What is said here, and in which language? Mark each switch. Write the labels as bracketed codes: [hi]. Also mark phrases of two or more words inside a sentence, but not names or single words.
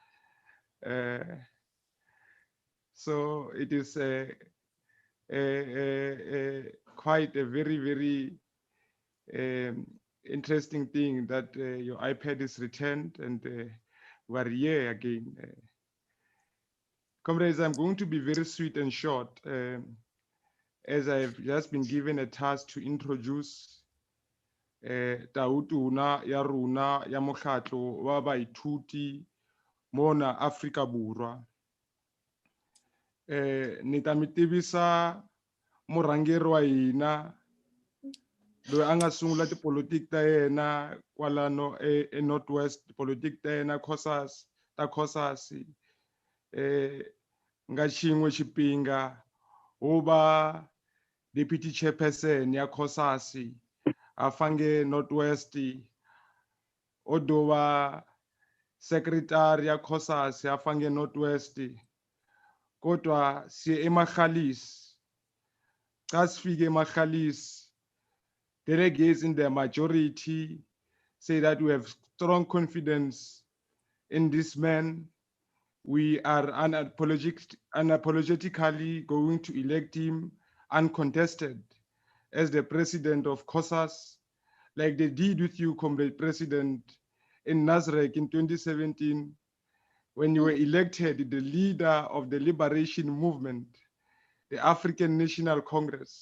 [en] So it is quite a very, very interesting thing that your iPad is returned and we are here again. Comrades, I'm going to be very sweet and short, as I've just been given a task to introduce [st] Tautuna ya runa ya mokgatlo wa baithuti mona Afrika Borwa. [ts] Ni ta mi tivisa murhangeri wa hina loyi a nga sungula tipolotiki ta yena kwalano eNorthwest, tipolotiki ta yena ta Cosas, nga xin'we xipinga wo va [en] deputy chairperson [ts] ya Cosas a fange Northwest, o dova secretary ya Cosas a fange Northwest, [zu] kodwa siye eMagalies. [ts] Xa sifike eMagalies, [en] delegates in the majority say that we have strong confidence in this man. We are unapologetically going to elect him uncontested as the president of Cosas, like they did with you, Comrade President, in Nasrec in 2017, when you were elected the leader of the liberation movement, the African National Congress.